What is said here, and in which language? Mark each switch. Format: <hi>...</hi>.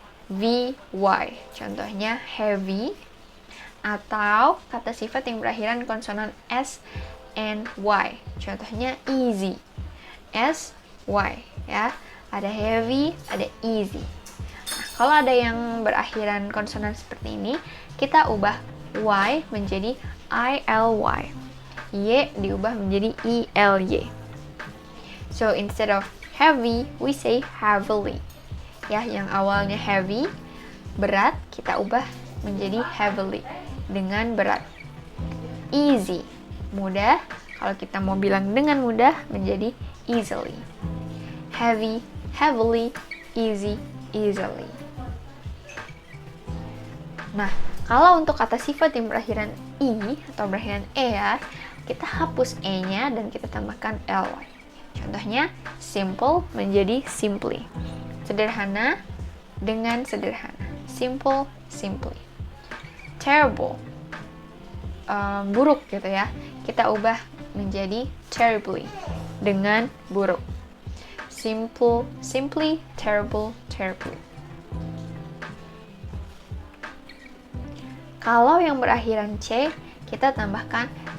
<id>VY, contohnya heavy. Atau kata sifat yang berakhiran konsonan S and Y, contohnya easy. S, Y, ya, ada heavy, ada easy. Nah, kalau ada yang berakhiran konsonan seperti ini, kita ubah Y menjadi ILY. Y diubah menjadi ELY.</id> <en>So instead of heavy, we say heavily.</en> <id>Ya, yang awalnya heavy, berat, kita ubah menjadi heavily, dengan berat. Easy, mudah. Kalau kita mau bilang dengan mudah, menjadi easily. Heavy, heavily, easy, easily. Nah, kalau untuk kata sifat yang berakhiran I atau berakhiran E, ya, kita hapus E-nya dan kita tambahkan ly. Contohnya, simple menjadi simply. Sederhana dengan sederhana. Simple, simply. Terrible, buruk gitu ya. Kita ubah menjadi terribly, dengan buruk. Simple, simply, terrible, terribly. Kalau yang berakhiran C, kita tambahkan</id>